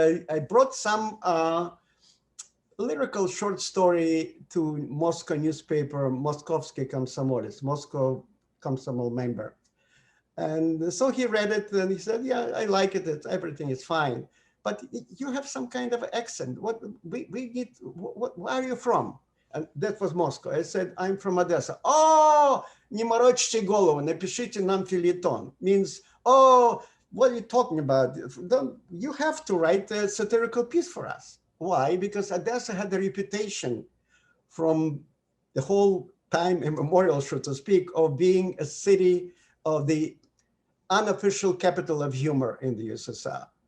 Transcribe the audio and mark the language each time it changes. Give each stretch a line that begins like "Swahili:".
English: I brought some lyrical short story to Moscow newspaper, Moskovsky Komsomolets, Moscow Komsomol member. And so he read it and he said, yeah, I like it, everything is fine. But you have some kind of accent. What we need, where are you from? And that was Moscow. I said, I'm from Odessa.
Russian: Oh, не морочьте голову, напишите нам филетон.
English: Means, oh, what are you talking about? You have to write a satirical piece for us. Why? Because Odessa had a reputation from the whole time immemorial, so to speak, of being a city of the unofficial capital of humor in the USSR.